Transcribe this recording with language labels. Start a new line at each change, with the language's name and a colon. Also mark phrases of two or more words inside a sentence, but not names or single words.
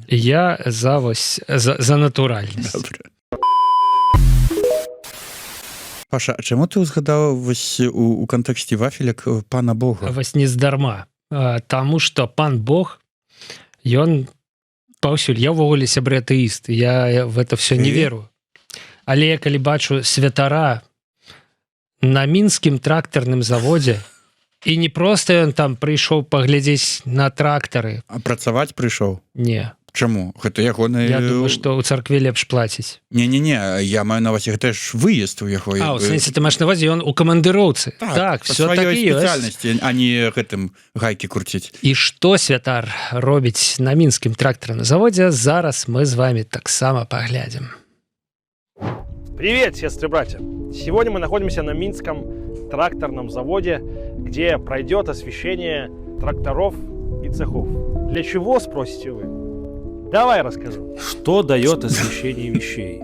Belarusian: Я за натуральнасць. Добре. Паша, а чаму ты ўзгадаў вось у кантэксце вафелек пана Бога? Вось не здарма. Таму што пан Бог, ён паўсюль. Я ўвогуле сябры атэіст.
Russian: Я в это все не веру.
Belarusian: Але калі бачу святара на мінскім трактарным заводзе, і не проста ён там прыйшоў паглядзець на трактары. А працаваць прыйшоў? Не. Чаму? Гэта ягоны... Я думаю, што ў царкве лепш плаціць. Не, я маю на ўвазе, гэта ж выезд у яго. А, у сэнсе ты маеш на ўвазе, ён у камандыроўцы. Так, па все так і ёсць. спецыяльнасці, а не гэтым гайкі круціць. І што святар робіць на мінскім трактарным заводзе, зараз мы з вами таксама паглядзім.
Russian: Привет, сестры-братья! Сегодня мы находимся на Минском тракторном заводе, где пройдет освещение тракторов и цехов. Для чего, спросите вы? Давай расскажу. Что дает освещение вещей?